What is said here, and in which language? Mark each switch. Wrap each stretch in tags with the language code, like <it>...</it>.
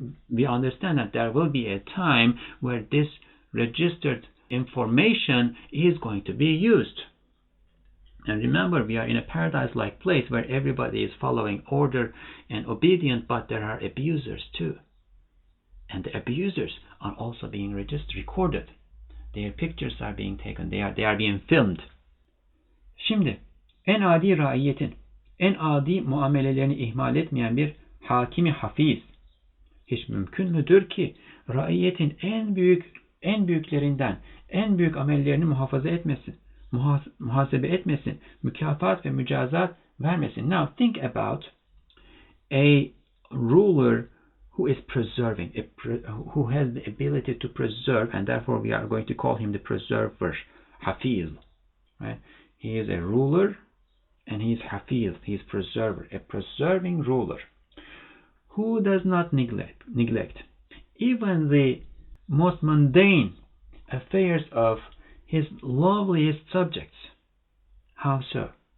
<en>We understand that there will be a time where this registered information is going to be used. And remember, we are in a paradise-like place where everybody is following order and obedient, but there are abusers too. And the abusers are also being recorded. Their pictures are being taken. They are being filmed.</en> <tr>Şimdi en adi raiyetin, en adi muamelelerini ihmal etmeyen bir hakimi hafiz hiç mümkün müdür ki raiyetin en büyüklerinden en büyük amellerini muhafaza etmesin, muhasebe etmesin, mükafat ve mücazat vermesin.</tr> <en>Now think about a ruler who is preserving, who has the ability to preserve, and therefore we are going to call him the preserver, hafiz. Right? He is a ruler and he is hafiz, he is preserver, a preserving ruler who does not neglect even the most mundane affairs of his loveliest subjects. How so?</en>